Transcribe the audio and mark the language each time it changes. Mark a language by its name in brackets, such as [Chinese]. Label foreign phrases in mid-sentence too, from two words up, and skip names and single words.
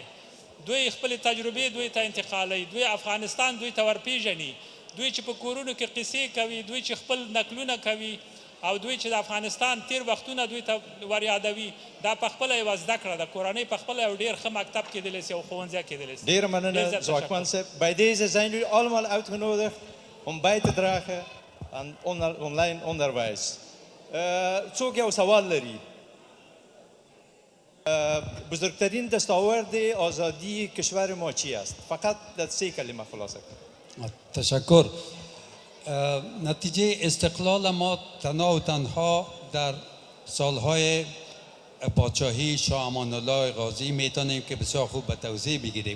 [Pashto] دوی خپلې تجربې دوی ته انتقالوي، دوی افغانستان دوی ته ورپېژني، دوی چې په کورونو کې قصې کوي، دوی چې خپل نقلونه کوي، او دوی چې د افغانستان تیر وختونه دوی ته وریادوي. دا په خپله یوه زده کړه ده، کورنۍ په خپله یو ډېر ښه مکتب کېدلی سي او ښوونځی کېدلی سي. [Dutch] Dear meneer Zwakmanse, bij deze zijn jullie allemaal uitgenodigd om bij te dragen aan online onderwijs. [Pashto] څوک یو سوال لري؟ [Persian] بزرگترین دستاورد آزادی کشور ما چی است؟ فقط در 3 کلمه خلاصه کنید. تشکر. نتیجه استقلال ما تنها و تنها در سالهای پادشاهی شاه امان الله غازی میتونیم که بسیار خوب به توضیح بگیریم.